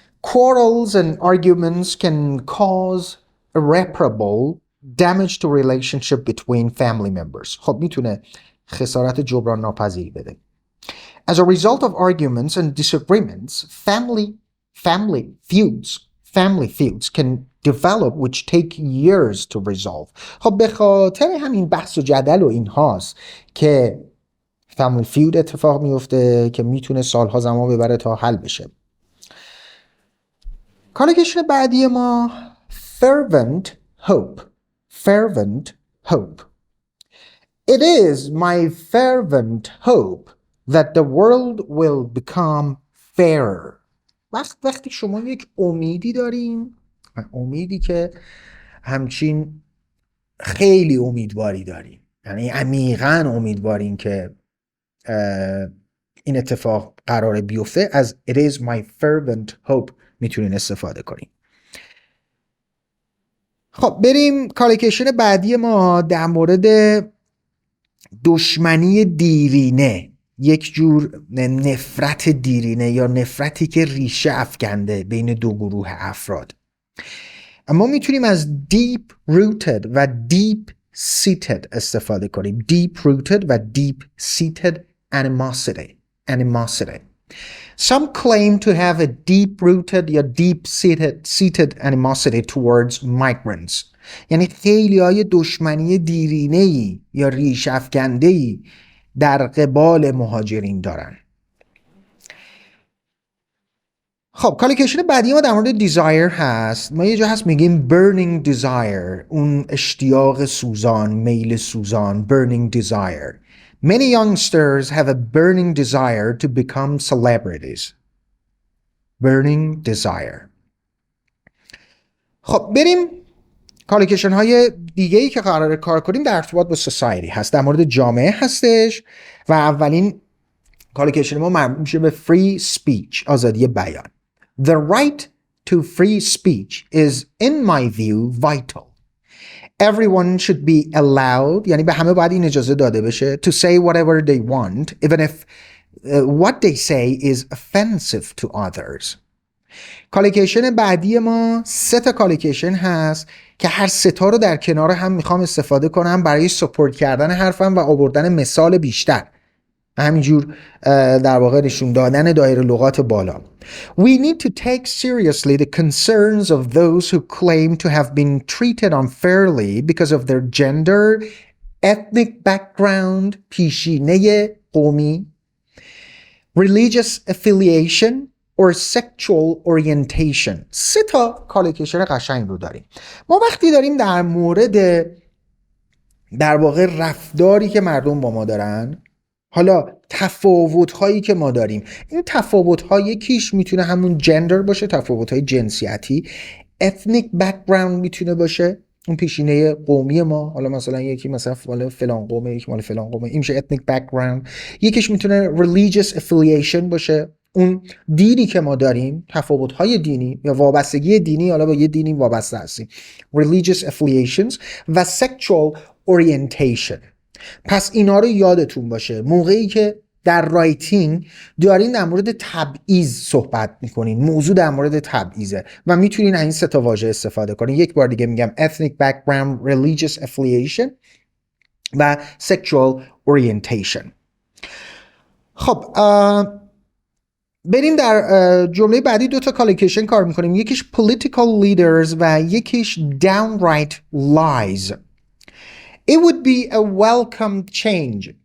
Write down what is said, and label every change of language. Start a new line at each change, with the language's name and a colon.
English: Quarrels and arguments can cause irreparable damage to relationship between family members.
Persian: خب میتونه خسارت جبران ناپذیری بده.
English: As a result of arguments and disagreements, family family feuds can develop which take years to resolve.
Persian: خب به خاطر همین بحث و جدل و این هاست که family feud اتفاق میفته که میتونه سالها زمان ببره تا حل بشه. کالوکیشن بعدی ما fervent hope.
English: It is my fervent hope that the world will become fairer.
Persian: وقتی شما یک امیدی دارین، امیدی که همچین خیلی امیدواری دارین، یعنی عمیقاً امیدوارین که این اتفاق قراره بیفته، از
English: it is my fervent hope
Persian: میتونین استفاده کنین. خب بریم کالوکیشن بعدی ما در مورد دشمنی دیرینه، یک جور نفرت دیرینه یا نفرتی که ریشه افکنده بین دو گروه افراد. اما میتونیم از deep rooted و deep seated استفاده کنیم.
English: deep rooted و deep seated animosity. Some claim to have a deep rooted یا deep seated animosity towards migrants.
Persian: یعنی خیلی های دشمنی دیرینه‌ای یا ریش افکنده‌ای در قبال مهاجرین دارن. خب کالوکیشن بعدی ما در مورد desire هست. ما یه جا هست میگیم burning desire، اون اشتیاق سوزان، میل سوزان، burning desire.
English: Many youngsters have a burning desire to become celebrities. Burning desire.
Persian: خب بریم کالوکیشن های دیگه ای که قراره کار کنیم در ارتباط با society هست، در مورد جامعه هستش و اولین کالوکیشن ما مربوط میشه به free speech، آزادی بیان.
English: The right to free speech is in my view vital. Everyone should be allowed،
Persian: یعنی به همه باید این اجازه داده بشه
English: to say whatever they want even if what they say is offensive to others.
Persian: کالوکیشن بعدی ما 3 تا کالوکیشن هست که هر 3 تا رو در کنار هم میخوام استفاده کنم برای سپورت کردن حرفم و آوردن مثال بیشتر، همینجور در واقع نشون دادن دایره لغات بالا.
English: We need to take seriously the concerns of those who claim to have been treated unfairly because of their gender, ethnic background،
Persian: پیشینه قومی،
English: religious affiliation or sexual orientation.
Persian: 3 تا کالوکیشن قشنگ رو داریم. ما وقتی داریم در مورد در واقع رفتاری که مردم با ما دارن، حالا تفاوت‌هایی که ما داریم، این تفاوت‌ها یکیش میتونه همون جندر باشه، تفاوت‌های جنسیتی، ethnic background میتونه باشه، اون پیشینه قومی ما، حالا مثلا یکی مثلا مال فلان قومه، یکی مال فلان قومه، این میشه ethnic background. یکیش میتونه religious affiliation باشه، اون دینی که ما داریم، تفاوت‌های دینی یا وابستگی دینی، حالا با یه دینی وابسته هستیم، religious affiliations و sexual orientation. پس اینا رو یادتون باشه موقعی که در رایتینگ دارین در مورد تبعیض صحبت میکنین، موضوع در مورد تبعیضه و میتونین این 3 تا واژه استفاده کنین. یک بار دیگه میگم ethnic background، religious affiliation و sexual orientation. خب بریم در جمله بعدی 2 تا کالوکیشن کار میکنیم، یکیش political leaders و یکیش downright lies.
English: It would be a welcome change.